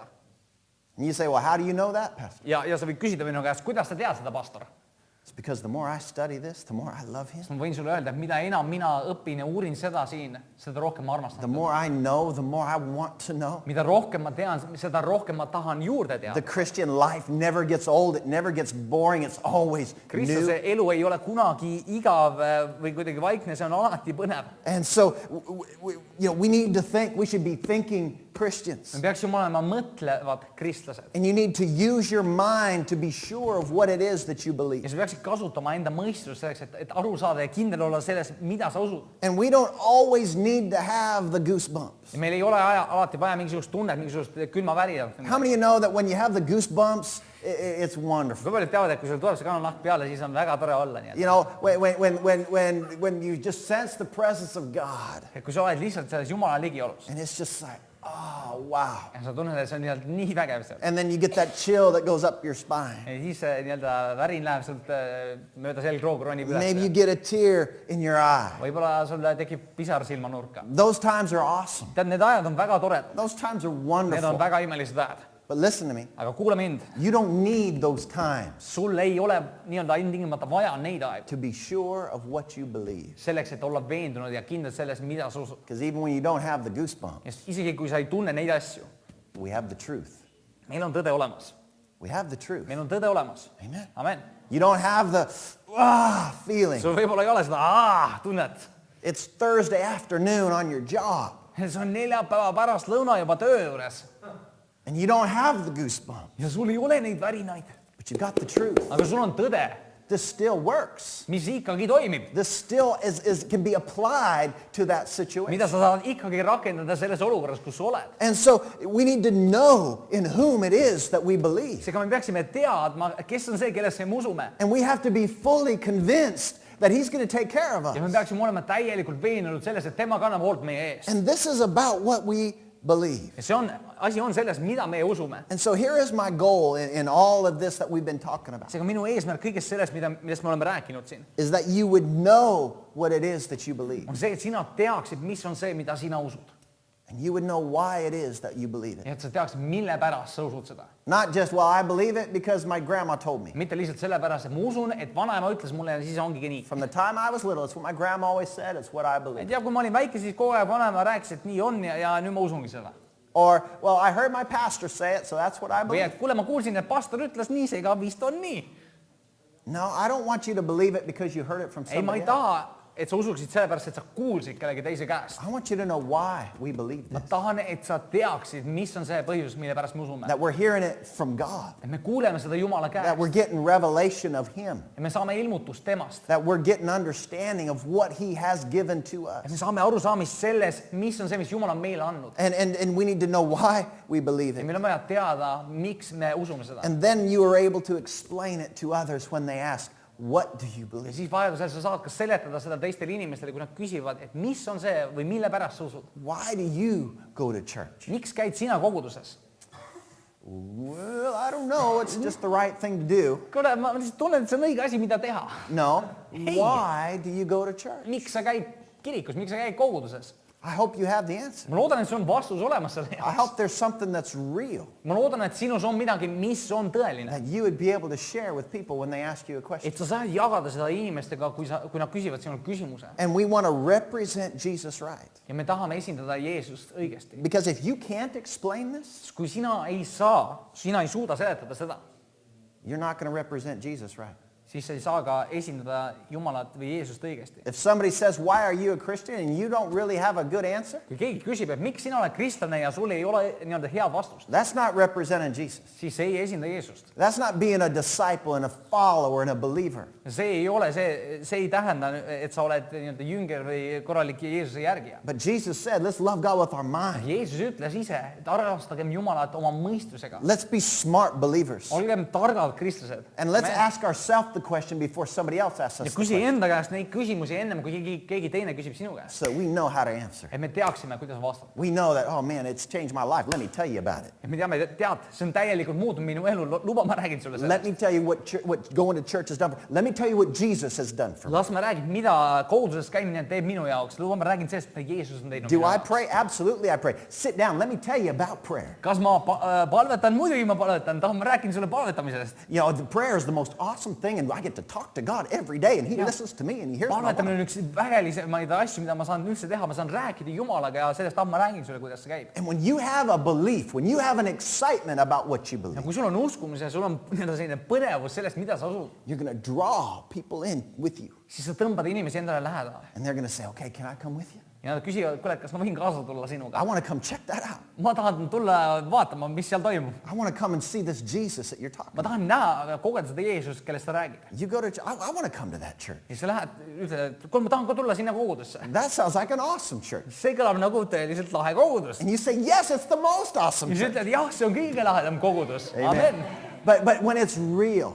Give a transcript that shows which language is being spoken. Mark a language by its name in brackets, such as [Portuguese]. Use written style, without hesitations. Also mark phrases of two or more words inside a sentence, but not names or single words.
[English] And you say, well, how do you know that, Pastor? [Estonian] Ja sa võid küsida minu käest, kuidas sa tead seda, pastor? [English] It's because the more I study this, the more I love him. [Estonian] Ma võin sulle öelda, et mida enam mina õpin ja uurin seda siin, seda rohkem ma armastan [English] The [Estonian] teda. [English] more I know, the more I want to know. [Estonian] Mida rohkem ma tean, seda rohkem ma tahan juurde [English] The [Estonian] teada. [English] Christian life never gets old. It never gets boring. It's always new. [Estonian] Kristlase elu ei ole kunagi igav või kuidagi vaikne, see on alati põnev. [English] And so, we need to think, we should be thinking Christians. [Estonian] Me peaksime olema mõtlevad kristlased. [English] And you need to use your mind to be sure of what it is that you [Estonian] Ja [English] believe. [Estonian] sa peaksid kasutama enda mõistust selleks, et aru saada ja kindel olla selles, mida sa usud. [English] And we don't always need to have the goosebumps. [Estonian] Ja meil ei ole alati vaja mingisugust tunnet, mingisugust külmavärinat. [English] How many of you know that when you have the goosebumps, it's wonderful? [Estonian] Kui paljud teavad, et kui sul tuleb see kananahk peale, siis on väga tore olla. Nii [English] You know, when you just sense the presence of God, [Estonian] et kui sa oled lihtsalt selles Jumala ligiolus [English] and it's just like, oh, wow. [Estonian] ja sa tunned, et see on nii vägev seal. [English] And then you get that chill that goes up your spine. [Estonian] ja siis värin läheb sult mööda selgroogu ronib [English] Maybe you [Estonian] üles. [English] get a tear in your eye. [Estonian] võib-olla sul tekib pisar silmanurka. [English] Those times are awesome. [Estonian] tead, need ajad on väga toredad. [English] Those times are [Estonian] Need on [English] wonderful. [Estonian] väga imelised ajad. [English] But listen to me. [Estonian] aga kuula mind, [English] You don't need those times [Estonian] sul ei ole nii-öelda ilmtingimata vaja neid aegu [English] to be sure of what you believe. [Estonian] selleks, et olla veendunud ja kindel selles, mida sa usud. [English] Because even when you don't have the goosebumps, [Estonian] sest isegi kui sa ei tunne neid asju, [English] we have the truth. [Estonian] meil on tõde olemas. [English] We have the truth. [Estonian] meil on tõde olemas. [English] Amen. [Estonian] amen. [English] You don't have the feeling. [Estonian] sul võib-olla ei ole seda tunnet. [English] It's Thursday afternoon on your job, [Estonian] see on neljapäeva pärastlõuna juba töö juures [English] and you don't have the goosebumps, [Estonian] ja sul ei ole neid värinaid, [English] but you got the truth. [Estonian] aga sul on tõde, [English] This still works. [Estonian] mis ikkagi toimib, [English] This still can be applied to that situation. [Estonian] mida sa saad ikkagi rakendada selles olukorras, kus sa oled. [English] And so we need to know in whom it is that we believe. [Estonian] seega me peaksime teadma, kes on see, kellesse me usume. [English] And we have to be fully convinced that he's going to take care of [Estonian] ja me [English] us. [Estonian] peaksime olema täielikult veendunud selles, et tema kannab hoolt meie eest. [English] And this is about what we believe. [Estonian] ja see on, asi on selles, mida me usume. [English] And so here is my goal in all of this that we've been talking about, [Estonian] seega minu eesmärk kõigest sellest, millest me oleme rääkinud siin, [English] is that you would know what it is that you believe. [Estonian] on see, et sina teaksid, mis on see, mida sina usud. [English] And you would know why it is that you believe it. [Estonian] ja et sa teaksid, mille pärast sa usud seda. [English] Not just, well, I believe it because my grandma told me. [Estonian] mitte lihtsalt sellepärast, et ma usun, et vanaema ütles mulle ja siis ongi nii. [English] From the time I was little, it's what my grandma always said, it's what I [Estonian] et [English] believe. [Estonian] ja kui ma olin väike, siis kogu aeg vanaema rääkis, et nii on ja nüüd ma usungi seda. [English] Or, well, I heard my pastor say it, so that's what I [Estonian] või [English] believe. [Estonian] et kuule, ma kuulsin, et pastor ütles nii, seega vist on nii. [English] No, I don't want you to believe it because you heard it from [Estonian] ei, ma [English] somebody [Estonian] ei [English] else. [Estonian] taha, et sa usuksid sellepärast, et sa kuulsid kellegi teise käest. [English] I want you to know why we believe [Estonian] ma [English] this. [Estonian] tahan, et sa teaksid, mis on see põhjus, mille pärast me usume. [English] That we're hearing it from God. [Estonian] et me kuuleme seda Jumala [English] That [Estonian] käest [English] we're getting revelation of Him. [Estonian] ja me saame ilmutust temast. [English] That we're getting understanding of what He has given to [Estonian] ja me [English] us. [Estonian] saame arusaamist selles, mis on see, mis Jumal on meile andnud. [English] And we need to know why we believe [Estonian] ja [English] it. [Estonian] meil on vaja teada, miks me usume seda. [English] And then you are able to explain it to others when they ask, what do you [Estonian] ja [English] believe? [Estonian] siis vajadusel sa saad ka seletada seda teistele inimestele, kui nad küsivad, et mis on see või mille pärast sa usud. [English] Why do you go to church? [Estonian] miks käid sina koguduses? [English] Well, I don't know. It's just the right thing to do. [Estonian] kuule, ma lihtsalt tunnen, et see on õige asi, mida teha. [English] No. Hey. Why do you go to church? [Estonian] miks sa käid kirikus, miks sa käid koguduses? [English] I hope you have the answer. [Estonian] ma loodan, et sul on vastus olemas selle [English] I [Estonian] jaoks. [English] hope there's something that's real [Estonian] ma loodan, et sinus on midagi, mis on tõeline. [English] that you would be able to share with people when they ask you a question. [Estonian] et sa saad jagada seda inimestega, kui nad küsivad sinult küsimuse. [English] And we want to represent Jesus right. [Estonian] ja me tahame esindada Jeesust õigesti. [English] Because if you can't explain this, [Estonian] kui sina ei suuda seletada seda, [English] you're not going to represent Jesus right. [Estonian] siis sa ei saa ka esindada Jumalat või Jeesust õigesti. [English] If somebody says, why are you a Christian, and you don't really have a good answer, [Estonian] kui keegi küsib, et miks sina oled kristlane ja sul ei ole nii-öelda head vastust, [English] that's not representing Jesus. [Estonian] siis see ei esinda Jeesust. [English] That's not being a disciple and a follower and a believer. [Estonian] see ei ole see ei tähenda, et sa oled nii-öelda jünger või korralik Jeesuse järgija. [English] But Jesus said, let's love God with our mind. [Estonian] Jeesus ütles ise, et armastagem Jumalat oma mõistusega. [English] Let's be smart believers. [Estonian] olgem targad kristlased. [English] And let's ask ourselves the question before somebody else asks [Estonian] ja [English] us the [Estonian] küsi [English] question. [Estonian] enda käest neid küsimusi ennem, kui keegi teine küsib sinu käest. [English] So we know how to answer. [Estonian] et me teaksime, kuidas vastata. [English] We know that, oh man, it's changed my life. Let me tell you about it. [Estonian] et me teame, tead, see on täielikult muutnud minu elu. luba, ma räägin sulle [English] Let [Estonian] sellest. [English] me tell you what going to church has done for. Let me tell you what Jesus has done for me. [Estonian] las ma räägin, mida koguduses käimine teeb minu jaoks. luba, ma räägin sellest, mida Jeesus on teinud [English] Do [Estonian] minu [English] I [Estonian] jaoks. [English] pray? Absolutely I pray. Sit down. Let me tell you about prayer. [Estonian] kas ma palvetan? Muidugi ma palvetan. tahan, ma räägin sulle palvetamisest. [English] You know, the prayer is the most awesome thing, and I get to talk to God every day, and He listens to me, and He hears my [Estonian] palvetamine [English] voice. [Estonian] on üks vägelisemaid asju, mida ma saan üldse teha. ma saan rääkida Jumalaga ja sellest ma räägin sulle, kuidas see käib. [English] And when you have a belief, when you have an excitement about what you [Estonian] ja [English] believe, [Estonian] kui sul on uskumus ja sul on selline põnevus sellest, mida sa usud, [English] you're going to draw people in with you, [Estonian] siis sa tõmbad inimesi endale lähedale. [English] and they're going to say, okay, can I come with you? [Estonian] ja nad küsivad, kuule, kas ma võin kaasa tulla [English] I [Estonian] sinuga? [English] want to come check that out. [Estonian] ma tahan tulla vaatama, mis seal toimub. [English] I want to come and see this Jesus that you're talking [Estonian] ma [English] about. [Estonian] tahan näha, kogeda seda Jeesust, kellest sa räägid. [English] You go to, I want to come to that church. [Estonian] ja sa lähed, ütled, et kuule, ma tahan ka tulla sinna kogudusse. [English] That sounds like an awesome church. [Estonian] see kõlab nagu tõeliselt lahe kogudus. [English] And you say, yes, it's the most awesome [Estonian] ja sa [English] church. [Estonian] ütled, jah, see on kõige lahedam kogudus. [English] Amen. [Estonian] Amen. [English] But when it's real,